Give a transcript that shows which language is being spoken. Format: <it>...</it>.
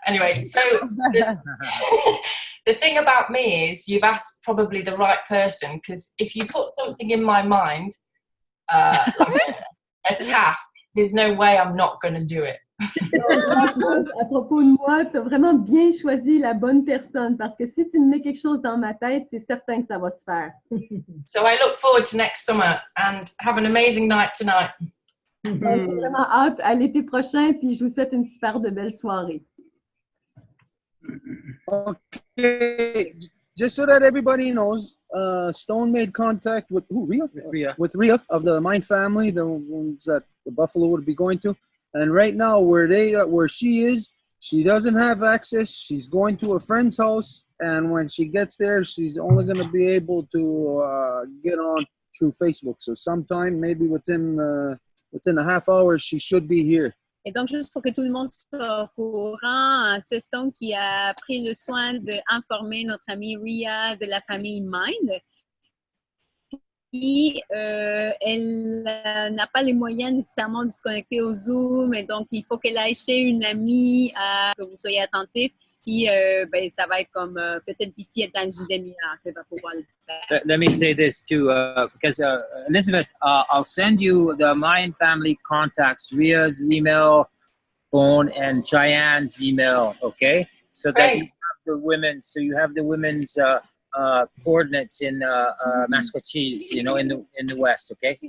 <en>Anyway, so the thing about me is you've asked probably the right person, because if you put something in my mind, like a task, there's no way I'm not going to do it.</en> <fr>À propos de moi, tu as vraiment bien choisi la bonne personne, parce que si tu me mets quelque chose dans ma tête, c'est certain que ça va se faire.</fr> <en>So I look forward to next summer and have an amazing night tonight.</en> <fr>J'ai vraiment hâte à l'été prochain, puis je vous souhaite une super de belle soirée.</fr> <en>Okay, just so that everybody knows, Stone made contact with who? Rhea? With Rhea of the Mine family, the ones that the buffalo would be going to. And right now, where she is, she doesn't have access. She's going to a friend's house, and when she gets there, she's only going to be able to get on through Facebook. So sometime, maybe within a half hour, she should be here.</en> <fr>Et donc, juste pour que tout le monde soit au courant, c'est Stone qui a pris le soin d'informer notre amie Rhea de la famille Mind. Puis, elle n'a pas les moyens nécessairement de se connecter au Zoom, et donc il faut qu'elle aille chez une amie, que vous soyez attentifs. Puis, ben, ça va être comme peut-être d'ici à une demi-heure qu'elle va pouvoir le faire.</fr> <en>Let me say this too, because Elizabeth, I'll send you the Mind family contacts, Rhea's email, phone, and Cheyenne's email, okay? So that you have the women, so you have the women's coordinates in Massachusetts, you know, in the West, okay?</en>